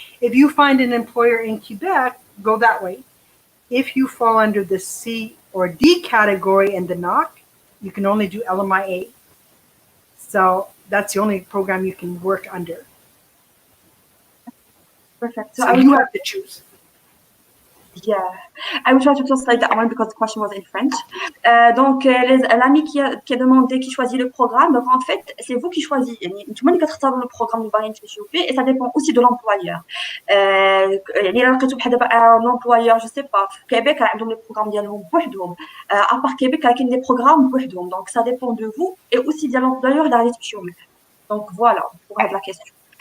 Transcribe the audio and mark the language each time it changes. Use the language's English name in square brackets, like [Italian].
[English] If you find an employer in Quebec, go that way. If you fall under the C or D category in the NOC, you can only do LMIA. So that's the only program you can work under. Perfect. So you have to choose. Yeah, I will try to translate that one because the question was in French. [French] Donc, l'ami qui a demandé qui choisit le programme, donc en fait, c'est vous qui choisissez. [Arabic] يعني انتم اللي كتختاروا [French] le programme [Arabic] اللي باغيين تمشيو فيه, [French] et ça dépend aussi de l'employeur. [Arabic] يعني الا لقيتو بحال دابا [French] l'employeur, je sais pas, [Arabic] في كيبيك عندهم [French] les programmes [Arabic] ديالهم بوحدهم. [French] À part Québec, [Arabic] كاين [French] des programmes [Arabic] بوحدهم. [French] Donc, ça dépend de vous et aussi de l'employeur [Arabic] اللي غادي تمشيو معاه. [French] Donc, voilà, pour هاد la question.